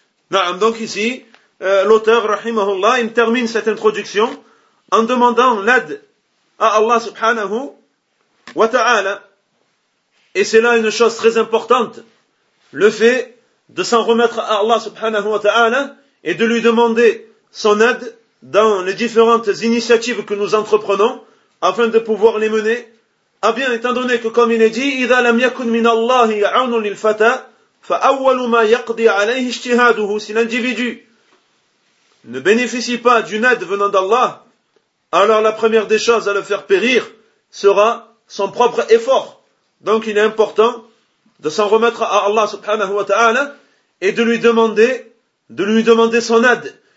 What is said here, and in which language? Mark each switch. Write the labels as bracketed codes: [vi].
[fr] Naam, donc ici, l'auteur, rahimahullah, il termine cette introduction en demandant l'aide à Allah subhanahu wa ta'ala. Et c'est là une chose très importante, le fait de s'en remettre à Allah subhanahu wa ta'ala et de lui demander son aide dans les différentes initiatives que nous entreprenons afin de pouvoir les mener. Ah bien, étant donné que comme il est dit, [ar] إِذَا لَمْ يَكُنْ مِنَ اللَّهِ عَوْنٌ لِلْفَتَى فَأَوَّلُ مَا يَقْضِي عَلَيْهِ اجْتِهَادُهُ. [fr] Si l'individu ne bénéficie pas d'une aide venant d'Allah, alors la première des choses à le faire périr sera son propre effort. Donc il est important de s'en remettre à Allah subhanahu wa ta'ala et de lui demander son aide.